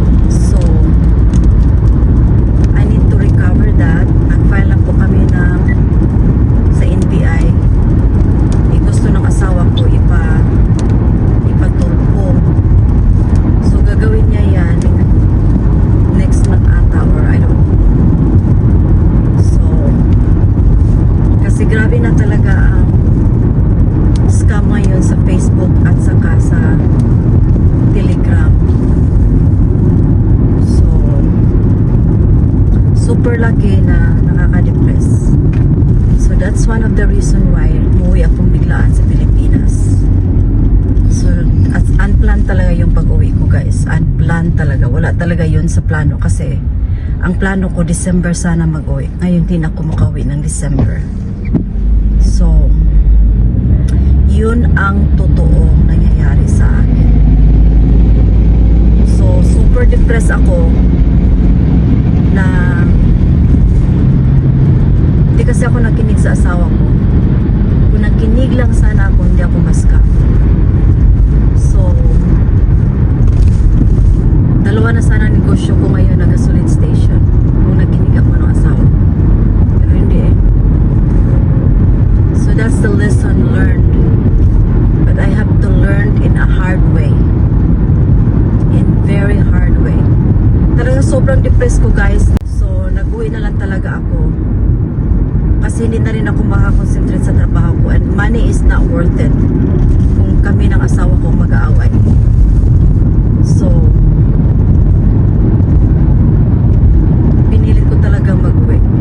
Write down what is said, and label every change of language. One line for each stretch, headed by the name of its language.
English: So, I need to recover that.
Filipino: Nag-file lang po kami sa NBI. Gusto ng asawa ko ipatulpo.
English: So
Filipino: gagawin niya yan
English: next month
Filipino: ata
English: or I don't know.
Filipino: So kasi grabe na talaga ang scam ngayon sa Facebook at saka sa Telegram. So super laki na nakaka-depress.
English: So that's one of the reason why
Filipino: umuwi akong biglaan sa Pilipinas.
English: So as unplanned
Filipino: talaga yung pag-uwi ko guys. Unplanned talaga. Wala talaga yun sa plano kasi ang plano ko December sana mag-uwi. Ngayon din ako makauwi ng December. So yun ang totoong nangyayari sa akin. So super depressed ako na hindi kasi ako nakinig sa asawa ko. Kung nakinig lang sana ako, hindi ako ma-scam. So, dalawa na sana negosyo ko ngayon na gasoline station. Kung nakinig ako ng asawa ko. Pero hindi eh.
English: So, that's the lesson learned. But I have to learn in a hard way. In very hard way.
Filipino: Talaga sobrang
English: depressed ko guys.
Filipino: So, nag-uwi na lang talaga ako. Kasi hindi na rin ako makakonsentrate sa trabaho ko
English: and money is not worth it
Filipino: kung kami ng asawa ko mag-aaway. So pinilit ko talagang mag-uwi.